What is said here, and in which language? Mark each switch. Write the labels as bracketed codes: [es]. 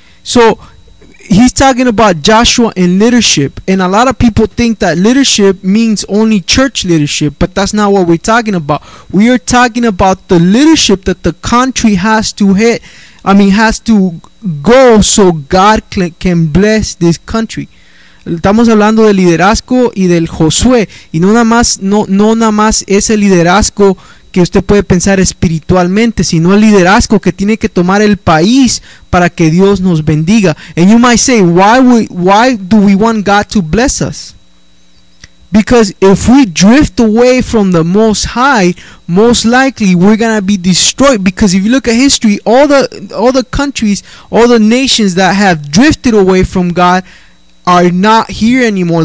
[en] So he's talking about Joshua and leadership, and a lot of people think that leadership means only church leadership, but that's not what we're talking about. We are talking about the leadership that the country has to go so God can bless this country. [es] Estamos hablando del liderazgo y del Josué. Y no nada más ese liderazgo que usted puede pensar espiritualmente, sino el liderazgo que tiene que tomar el país para que Dios nos bendiga. [en] And you might say, why do we want God to bless us? Because if we drift away from the Most High, most likely we're going to be destroyed. Because if you look at history, all the countries, all the nations that have drifted away from God are not here anymore.